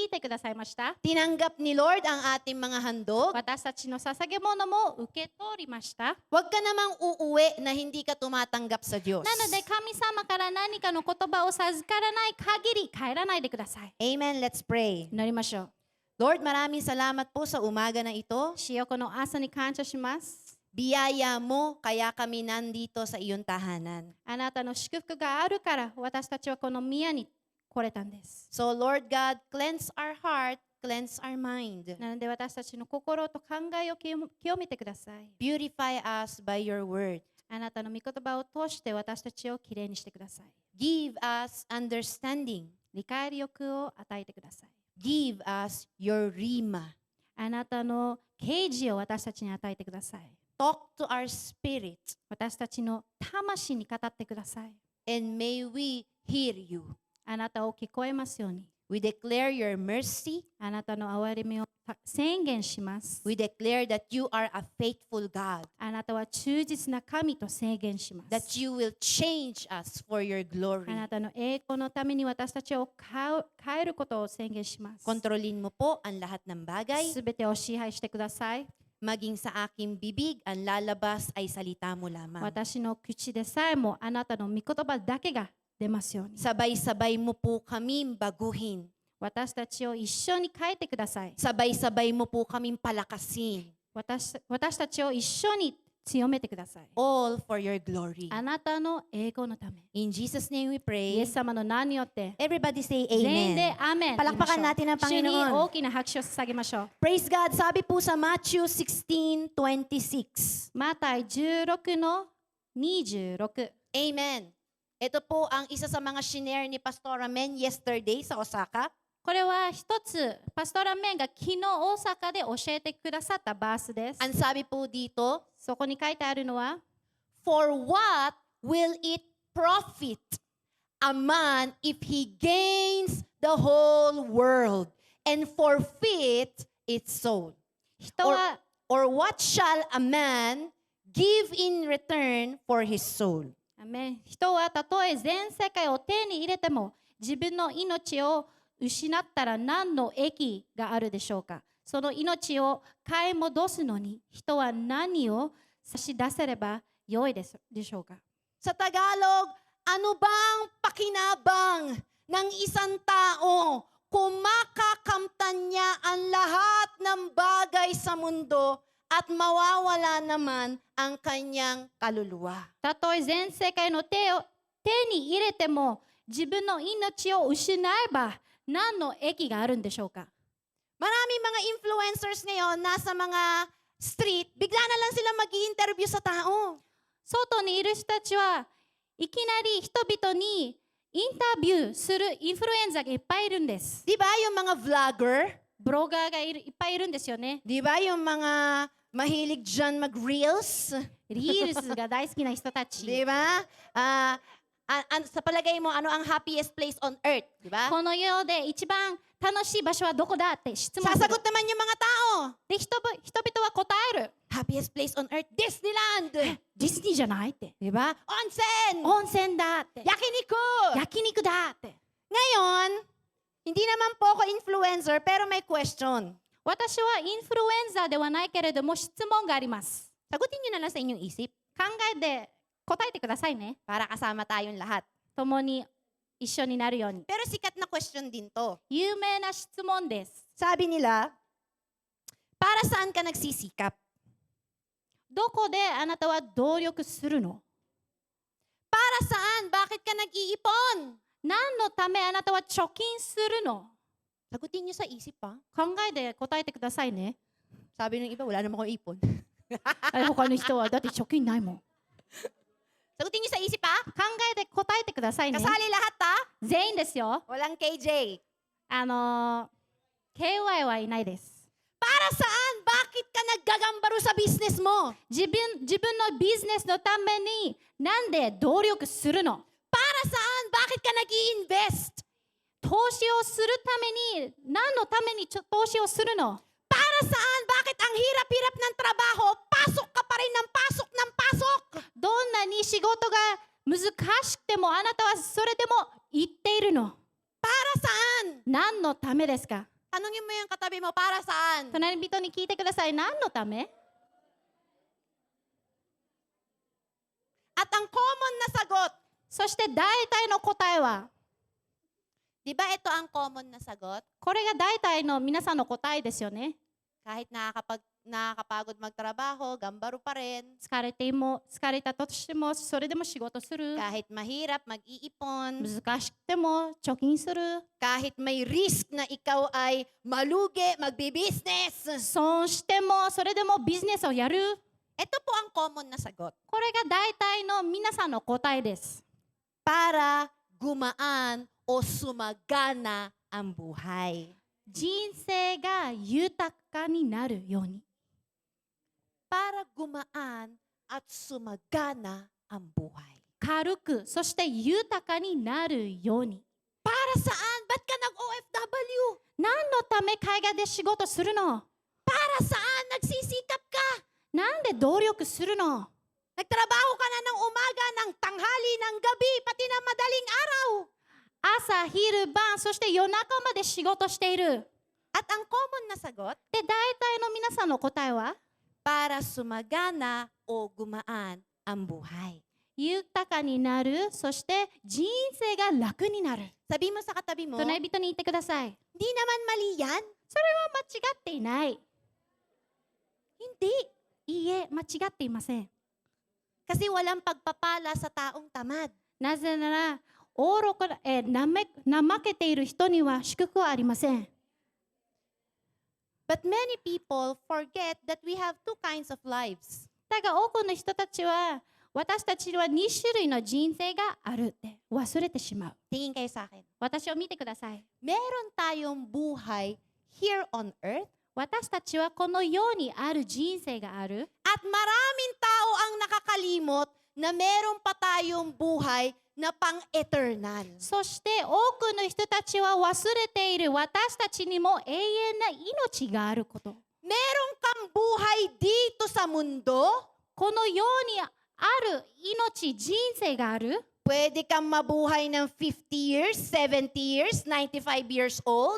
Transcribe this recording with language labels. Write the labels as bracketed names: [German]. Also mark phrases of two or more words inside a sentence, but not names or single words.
[Japanese] てくださいました。 [Filipino] Tinanggap ni Lord ang ating mga handog. [Japanese] 私たちの捧げ物も受け取りました。 [Filipino] Huwag ka namang uuwi na hindi ka tumatanggap sa Diyos. [Japanese] なので神様から何かの言葉を授からない限り帰らないでください。 [English] Amen. Let's pray. [Japanese] 祈りましょう。 [Filipino] Lord, maraming salamat po sa umaga na ito. [Japanese] 主よ、この朝に感謝します。 [Filipino] Biyaya mo, kaya kami nandito sa iyong tahanan. [Japanese] あなたの祝福があるから私たちはこの宮に来れたんです。 [English] So Lord God, cleanse our heart, cleanse our mind. [Japanese] なので私たちの心と考えを清めてください。 [English] Purify us by your word. [Japanese] あなたの御言葉を通して私たちをきれいにしてください。 [English] Give us understanding. [Japanese] 理解力を与えてください。 [English] Give us your rhema. [Japanese] あなたの啓示を私たちに与えてください。 [English] Talk to our spirit, [Japanese] 私たちの魂に語ってください。 [English] and may we hear you. [Japanese] あなたを聞こえますように。 [English] We declare your mercy. [Japanese] あなたの憐れみを宣言します。 [English] We declare that you are a faithful God, [Japanese] あなたは忠実な神と宣言します。 [English] that you will change us for your [Japanese] あ [English] glory. [Japanese] なたの栄光のために私たちを変えることを宣言します。 [Filipino] Kontrolin mo po ang lahat ng bagay. [Japanese] すべてを支配してください。 [Filipino] Maging sa aking bibig, ang lalabas ay salita mo lamang. [Japanese] 私の口でさえもあなたの御言葉だけが出ますように。 [Filipino] Sabay-sabay mo po kami baguhin. [Japanese] 私たちを一緒に変えてください。 [Filipino] Sabay-sabay mo po kaming palakasin. [Japanese] 私たちを一緒に強めてください。 [English] All for your glory. [Japanese] あなたの栄光のため。 [English] In Jesus' name we [Japanese] イ [English] pray. [Japanese] エス様の名によって [English] Everybody say [Japanese] 全員で [English] amen. [Japanese] アーメン。 [Filipino] Palakpakan natin ang [Japanese] 主に [Filipino] Panginoon. [Japanese] 大きな拍手を捧げましょう。 [English] Praise God. [Filipino] Sabi po sa Matthew 16:26. [Japanese] マタイ16の26。 [English] Amen. [Filipino] Ito po ang isa sa mga shinare ni Pastora Men yesterday sa Osaka. [Japanese] これは一つ、パストラメンが昨日大阪で教えてくださったバースです。 [Filipino] Ang sabi po dito, [Japanese] そこに書いてあるのは、 [English] For what will it profit a man if he gains the whole world and forfeit its soul? [Japanese] 人は [English] Or what shall a man give in return for his soul? [Japanese] アメン。人はたとえ全世界を手に入れても自分の命を失ったら何の益があるでしょうか。その命を買い戻すのに人は何を差し出せれば良いでしょうか。 [Filipino] Sa Tagalog, ano bang pakinabang ng isang tao kung makakamtan niya ang lahat ng bagay sa mundo at mawawala naman ang kanyang kaluluwa? [Japanese] たとえ全世界の手に入れても自分の命を失えば何の益があるんでしょうか。 [Filipino] Maraming mga influencers ngayon nasa mga street, bigla na lang sila mag-i-interview sa tao. [Japanese] 外にいる人たちはいきなり人々にインタビューするインフルエンザがいっぱいいるんです。 [Filipino] Di ba yung mga vlogger? [Japanese] ブロガーがいっぱいいるんですよね。 [Filipino] Di ba yung mga mahilig dyan mag-reels? [Japanese] リールスが大好きな人たち。 [Filipino] Di ba? Sa palagay mo, ano ang [English] happiest place on earth? [Filipino] Di ba? [Japanese] この世で一番楽しい場所はどこだって質問する。 [Filipino] Sasagot naman yung mga tao. [Japanese] で、人々は答える。 [English] Happiest place on earth, Disneyland. [Japanese] ディズニーじゃないって。 [Filipino] Di ba? Onsen. [Japanese] 温泉だって。 Yakiniku. 焼肉だって。 [Filipino] Ngayon, hindi naman po ako influencer, pero may question. [Japanese] 私はインフルエンザではないけれども質問があります。 [Filipino] Sagutin nyo na lang sa inyong isip [Japanese] 考えて答えてくださいね。 [Filipino] para kasama tayong lahat. [Japanese] 共に一緒になるように。 [Filipino] Pero sikat na question din to. [Japanese] 有名な質問です。 [Filipino] Sabi nila, para saan ka nagsisikap? [Japanese] どこであなたは努力するの？ [Filipino] Para saan? Bakit ka nag-iipon? [Japanese] 何のためあなたは貯金するの？ [Filipino] Sagutin nyo sa isip pa. [Japanese] 考えて答えてくださいね。 [Filipino] Sabi ng iba, wala naman akong ipon. [Japanese] あ他の人はだって貯金ないもん。 [Filipino] Sagutin nyo sa isip pa. [Japanese] 考えて答えてくださいね。 [Filipino] Kasali lahat ha? [Japanese] 全員ですよ。 [Filipino] Walang KJ. [Japanese] KY はいないです。 [Filipino] Para saan? Bakit ka naggagambaro sa business mo? [Japanese] 自分のビジネスのためになんで努力するの？ [Filipino] Para saan? Bakit ka nag-i-invest? [Japanese] 投資をするために何のために投資をするの？ [Filipino] Para saan? Bakit ang hirap-hirap ng trabaho, pasok ka pa rin ng pasok ng pasok? [Japanese] どんなに仕事が難しくてもあなたはそれでも言っているの。 [Filipino] Para saan? [Japanese] 何のためですか？ [Filipino] Tanungin mo yung katabi mo, para saan? [Japanese] 隣人に聞いてください。何のため？ [Filipino] At ang common na sagot, [Japanese] そして大体の答えは、 [Filipino] di ba ito ang common na sagot? [Japanese] これが大体の皆さんの答えですよね。 [Filipino] Kahit nakakapagod magtrabaho, gambaro pa rin. [Japanese] 疲れたとしても、それでも仕事する。 [Filipino] Kahit mahirap, mag-iipon. [Japanese] 難しくても貯金する。 [Filipino] Kahit may risk na ikaw ay malugi, magbi-business. [Japanese] 損しても、それでもビジネスをやる。 [Filipino] Ito po ang common na sagot. [Japanese] これが大体の皆さんの答えです。 [Filipino] Para gumaan o sumagana ang buhay. [Japanese] 人生が豊かになるように。 [Filipino] Para gumaan at sumagana ang buhay. [Japanese] 軽く、そして豊かになるように。 [Filipino] Para saan? Ba't ka nag-OFW? [Japanese] 何のため海外で仕事するの？ [Filipino] Para saan? Nagsisikap ka? [Japanese] なんで努力するの？ [Filipino] Nagtrabaho ka na ng umaga, ng tanghali, ng gabi, pati na madaling araw. [Japanese] 朝、昼、晩、そして夜中まで仕事している。 [Filipino] At ang common na sagot, [Japanese] で、大体の皆さんの答えは、 [Filipino] para sumagana o gumaan ang buhay. [Japanese] 豊かになる、そして人生が楽になる。 [Filipino] Sabi mo sa katabi mo, [Japanese] 隣人に言ってください。 [Filipino] di naman mali yan. [Japanese] それは間違っていない。 [Filipino] Hindi. [Japanese] いいえ、間違っていません。 [Filipino] Kasi walang pagpapala sa taong tamad. [Japanese] なぜなら、怠けている人には祝福はありません。 [English] But many people forget that we have two kinds of lives. [Japanese] だが多くの人たちは、私たちには2種類の人生があるって忘れてしまう。 [Filipino] Tingin kayo sa akin. [Japanese] 私を見てください。 [Filipino] Meron tayong buhay [English] here on earth [Japanese] 私たちはこの世にある人生がある。 [Filipino] at maraming tao ang nakakalimot na meron pa tayong buhay na pang-eternal. [Japanese] そして多くの人たちは忘れている私たちにも永遠な命があること。 [Filipino] Meron kang buhay dito sa mundo, [Japanese] この世にある命、人生がある。 [Filipino] pwede kang mabuhay ng [English] 50 years, 70 years, 95 years old.